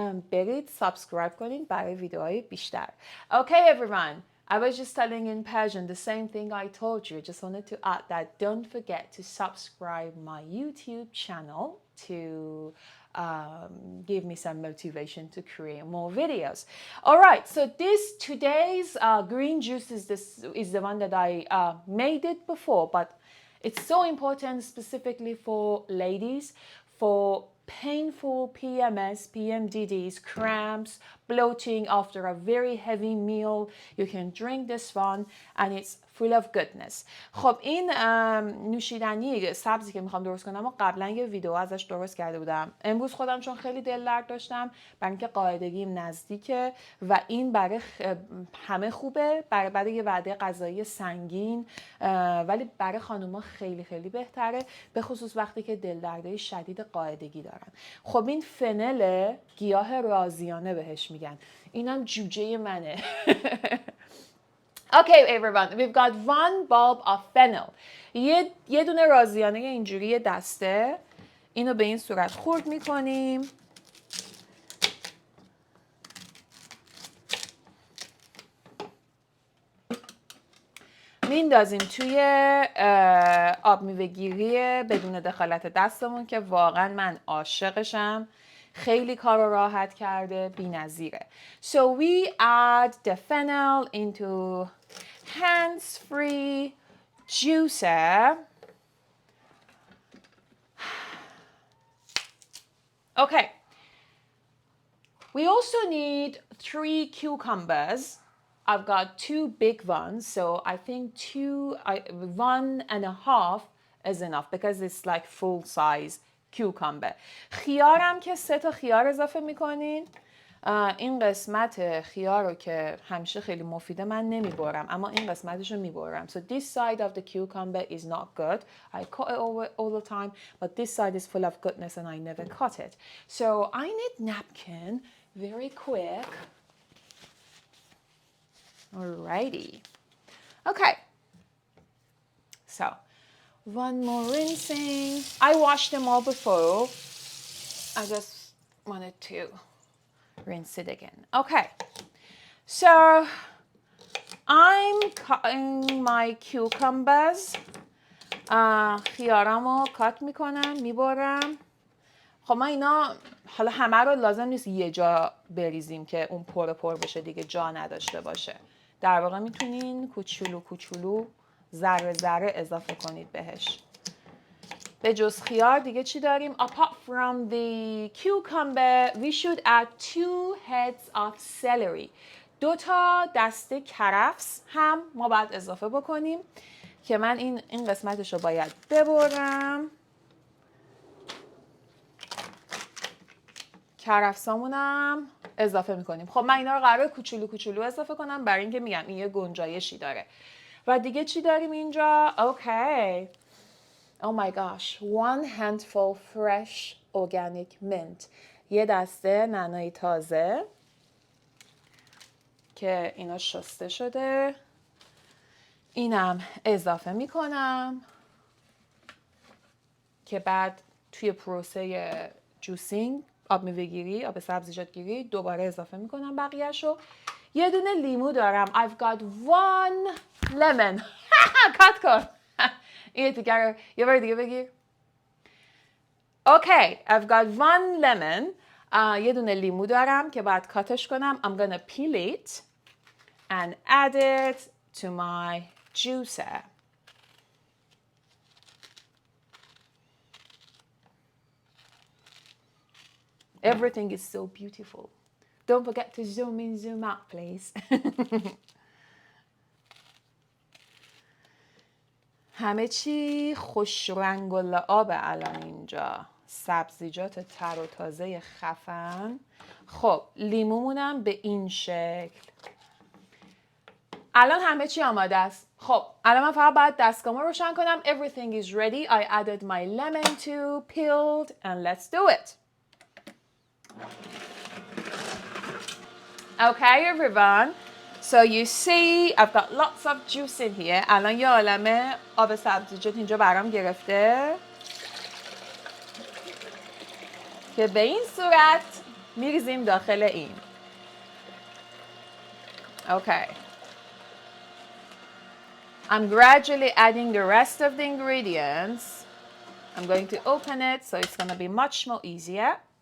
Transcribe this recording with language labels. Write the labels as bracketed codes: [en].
[fa] برید سابسکرایب کنید برای ویدیوهای بیشتر. [en] Okay everyone, I was just telling in Persian the same thing I told you. I just wanted to add that don't forget to subscribe my YouTube channel to give me some motivation to create more videos. All right, so today's green juice is the one that I made it before, but it's so important specifically for ladies, for painful PMS, PMDDs, cramps, bloating after a very heavy meal. You can drink this one and it's full of goodness. [fa] خب این نوشیدنی سبزی که میخوام درست کنم و قبلا یه ویدیو ازش درست کرده بودم. امروز خودم چون خیلی دل درد داشتم برای اینکه قاعدگیم نزدیکه و این برای همه خوبه، برای یه وعده غذایی سنگین، ولی برای خانوما خیلی خیلی بهتره، به خصوص وقتی که دل دردای شدید قاعدگی دارن. خب این فنل گیاه رازیانه بهش میگن. اینم جوجه منه. [en] Okay everyone, we've got one bulb of fennel. [fa] یه دونه رازیانه اینجوری دسته. اینو به این صورت خورد میکنیم. میندازیم توی آب میوه‌گیری بدون دخالت دستمون که واقعا من عاشقشم. خیلی کار رو راحت کرده، بی‌نظیره. [en] So we add the fennel into hands-free juicer. Okay. We also need 3 cucumbers. I've got 2 big ones, so I think 1.5 is enough because it's like full size cucumber. [fa] خیارم که 3 تا خیار اضافه میکنین. این قسمت خیار رو که همیشه خیلی مفیده من نمیبرم، اما این قسمتش رو میبرم. [en] So this side of the cucumber is not good. I cut it all the time, but this side is full of goodness and I never cut it. So I need napkin very quick. Alrighty. Okay. So, one more rinsing. I washed them all before. I just wanted to rinse it again. Okay. So, I'm cutting my cucumbers. [fa] خیارمو کات میکنم، میبرم. خب ما اینا حالا همه رو لازم نیست یه جا بریزیم که اون پر بشه، دیگه جا نداشته باشه. در واقع میتونین کوچولو ذره اضافه کنید بهش. به جز خیار دیگه چی داریم؟ [en] Apart from the cucumber, we should add 2 heads of celery. [fa] 2 تا دسته کرفس هم ما باید اضافه بکنیم که من این قسمتش رو باید ببرم. کرفسامونم اضافه میکنیم. خب من اینا رو قراره کوچولو اضافه کنم برای اینکه میگم این یه گنجایشی داره. و دیگه چی داریم اینجا؟ اوکی. [en] Oh my gosh. 1 handful fresh organic mint. [fa] یه دسته نعنای تازه که اینا شسته شده. اینم اضافه میکنم که بعد توی پروسه جوسینگ، آب میوه‌گیری، آب سبزیجات گیری، دوباره اضافه میکنم بقیه‌شو. یه دونه لیمو دارم. [en] I've got 1 lemon. [fa] کات کن. این دیگه رو یه بار دیگه بگیر. [en] Okay, I've got 1 lemon. [fa] یه دونه لیمو دارم که باید کاتش کنم. [en] I'm gonna peel it and add it to my juicer. Everything is so beautiful. Don't forget to zoom in, zoom out, please. [fa] همه چی خوش رنگ و لعاب الان اینجا. سبزیجات تر و تازه خفن. خب لیمومونم به این شکل. الان همه چی آماده است. خب الان من فقط باید دستگاهمو روشن کنم. [en] Everything is ready. I added my lemon too, peeled, and let's do it. Okay everyone. So you see I've got lots of juice in here. [fa] الان یه عالمه آب سبزیجات اینجا برام گرفته که به این صورت میریزیم داخل این. [en] Okay. I'm gradually adding the rest of the ingredients. I'm going to open it so it's going to be much more easier.